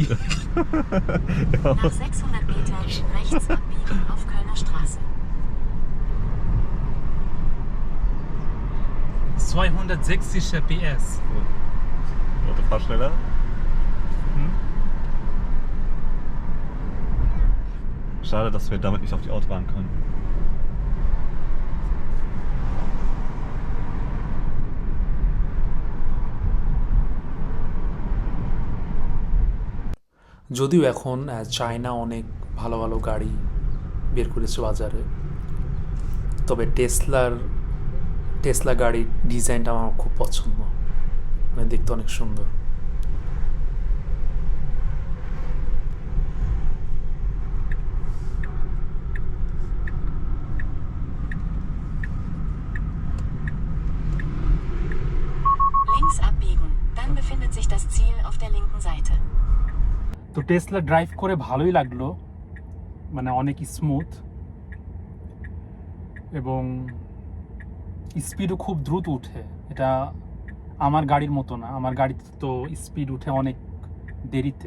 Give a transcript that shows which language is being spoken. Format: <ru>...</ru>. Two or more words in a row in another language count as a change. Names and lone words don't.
<de>Nach 600 Metern rechts abbiegen auf Kölner Straße. 260 PS. Warte, fahr schneller. Schade, dass wir damit nicht auf die Autobahn können.</de> <bn>যদিও এখন চায়না অনেক ভালো ভালো গাড়ি বের করেছে বাজারে, তবে টেসলা গাড়ির ডিজাইনটা আমার খুব পছন্দ, মানে দেখতে অনেক সুন্দর।</bn> <de>Links abbiegen, dann befindet sich das Ziel auf der linken Seite.</de> <bn>তো টেসলা ড্রাইভ করে ভালোই লাগলো, মানে অনেক স্মুথ এবং স্পিডও খুব দ্রুত উঠে। এটা আমার গাড়ির মতো না, আমার গাড়িতে তো স্পিড উঠে অনেক দেরিতে।</bn>